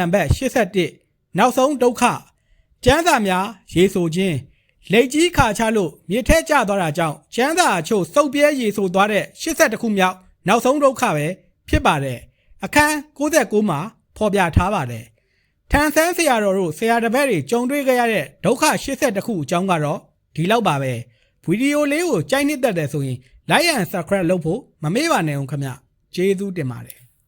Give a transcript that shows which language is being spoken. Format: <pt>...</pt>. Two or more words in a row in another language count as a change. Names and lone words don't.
<my>ပါတ်81နောက်ဆုံးဒုက္ခကျမ်းစာများရေဆိုခြင်းလက်ကြီးခါချလို့မြေထဲကျသွားတာကြောင့်ကျမ်းစာအချို့စုပ်ပြဲရေဆိုသွားတဲ့82ခုမြောက်နောက်ဆုံးဒုက္ခပဲဖြစ်ပါတယ်အခန်း69မှာဖော်ပြထားပါတယ်ထန်ဆန်းဆရာတော်တို့ဆရာတပည့်တွေကြုံတွေ့ခဲ့ရတဲ့ဒုက္ခ82ခုအကြောင်းကတော့ဒီလောက်ပါပဲဗီဒီယိုလေးကိုကြိုက်နှစ်သက်တယ်ဆိုရင်</my> <en>like and subscribe</en> <my>လုပ်ဖို့မမေ့ပါနဲ့ဦးခင်ဗျကျေးဇူးတင်ပါတယ်</my>